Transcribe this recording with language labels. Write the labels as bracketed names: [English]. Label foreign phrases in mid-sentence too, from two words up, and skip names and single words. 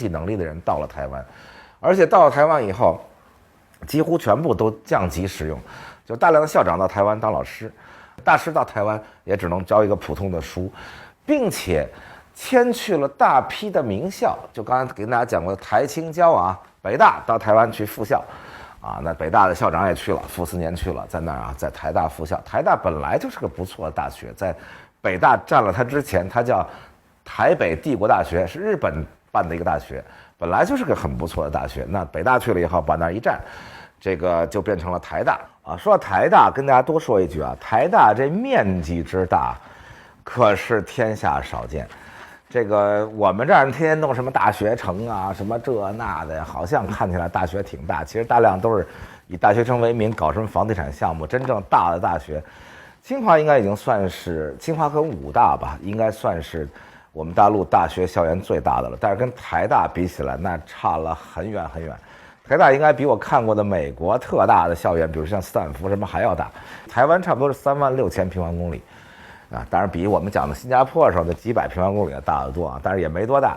[Chinese] 濟能力的人到了台灣，而且到了台灣以後，幾乎全部都降級使用，就大量的校長到台灣當老師，大師到台灣也只能教一個普通的書，並且遷去了大批的名校，就剛才給大家講過的台清交啊，北大到台灣去復校，啊，那北大的校長也去了，傅斯年去了，在那兒啊，在台大復校。台大本來就是個不錯的大學，在北大占了它之前，它叫台北帝國大學，是日本辦的一個大學，本來就是個很不錯的大學。那北大去了以後，把那兒一占，這個就變成了台大啊。說到台大，跟大家多說一句啊，台大這面積之大，可是天下少見。這個我們這兒天天弄什麼大學城啊，什麼這那的，好像看起來大學挺大，其實大量都是以大學城為名搞什麼房地產項目。真正大的大學，清華應該已經算是，清華跟武大吧，應該算是我們大陸大學校園最大的了。但是跟台大比起来，那差了很遠很遠。台大應該比我看過的美國特大的校園，比如像斯坦福什麼還要大。台灣差不多是36000平方公里。啊，當然比我們講的新加坡的時候的幾百平方公里要大得多啊，但是也沒多大。